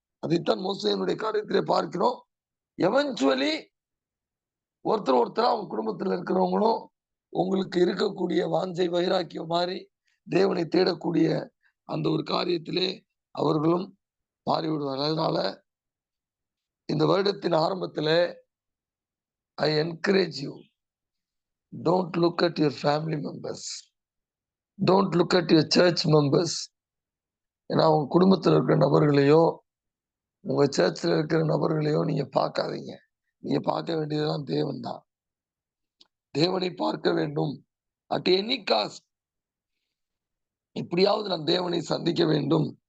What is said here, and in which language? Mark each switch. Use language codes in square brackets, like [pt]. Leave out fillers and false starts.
[ta] அதைத்தான் மோசேயினுடைய காரியத்திலே பார்க்கிறோம். எவென்ச்சுவலி ஒருத்தரா அவங்க குடும்பத்துல இருக்கிறவங்களும் உங்களுக்கு இருக்கக்கூடிய வாஞ்சை வைராக்கியம் மாதிரி தேவனை தேடக்கூடிய அந்த ஒரு காரியத்திலே அவர்களும் மாறிவிடுவார்கள். அதனால இந்த வருடத்தின் ஆரம்பத்திலே [en] I encourage you, don't look at your family members. Don't look at your church members. [ta] ஏன்னா உங்க குடும்பத்தில் இருக்கிற நபர்களையோ உங்க சர்ச்சில் இருக்கிற நபர்களையோ நீங்க பார்க்காதீங்க. நீங்க பார்க்க வேண்டியதுதான் தேவன் தான். தேவனை பார்க்க வேண்டும். [en] at any cost [ta] எப்படியாவது நான் தேவனை சந்திக்க வேண்டும்.